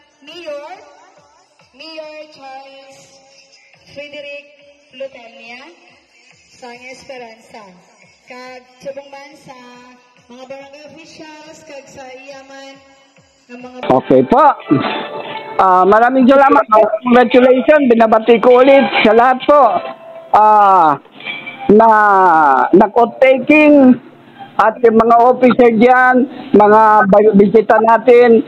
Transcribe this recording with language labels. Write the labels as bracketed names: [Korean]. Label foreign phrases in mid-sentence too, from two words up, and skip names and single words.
[Hiligaynon] Mayor Charles Frederick Lutania sa Esperanza. Kag subong man sa mga barangay officials kag sa iyaman ng mga [Filipino] Okay po. Maraming salamat. Congratulations. Binabati ko ulit sa lahat po na nag-taking at yung mga officer dyan, mga bisita natin.